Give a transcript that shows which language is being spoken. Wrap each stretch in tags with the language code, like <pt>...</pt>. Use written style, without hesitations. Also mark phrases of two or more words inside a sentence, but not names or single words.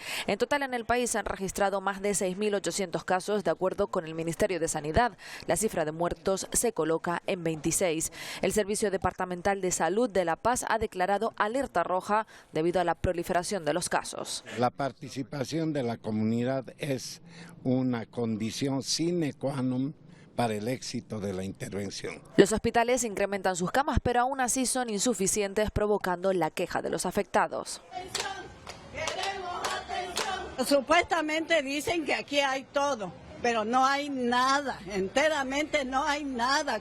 <es>En total en el país se han registrado más de 6.800 casos, de acuerdo con el Ministerio de Sanidad. La cifra de muertos se coloca en 26. El Servicio Departamental de Salud de La Paz ha declarado alerta roja debido a la proliferación de los casos. La participación de la comunidad es una condición</es> <la>sine qua non</la> <es>para el éxito de la intervención. Los hospitales incrementan sus camas, pero aún así son insuficientes, provocando la queja de los afectados. Supuestamente dicen que aquí hay todo, pero no hay nada, enteramente no hay nada.</es>